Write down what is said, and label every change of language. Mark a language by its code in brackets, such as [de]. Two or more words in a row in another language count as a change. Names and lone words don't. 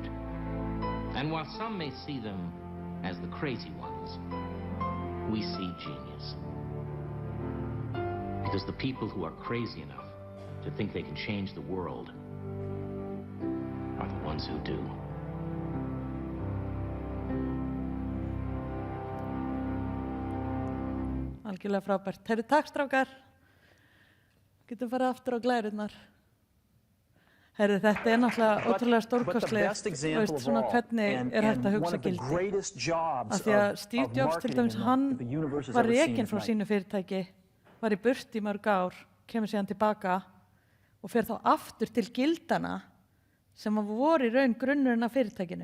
[en] And while some may see them as the crazy ones, we see genius. Because the people who are crazy enough to think they can change the world are the ones who do. [is] Algjörlega frábært. Heyrðu, takk strákar. Getum farið aftur á glærurnar. Heyrðu, þetta náttúrulega ótrúlega stórkostlegt. Veist svona hvernig hægt að hugsa gildi. Af því að Steve Jobs til dæmis, hann var rekinn frá sínu fyrirtæki, var í burt í mörg ár, kemur síðan tilbaka og fer þá aftur til gildana sem voru í raun grunnurinn af fyrirtækinu.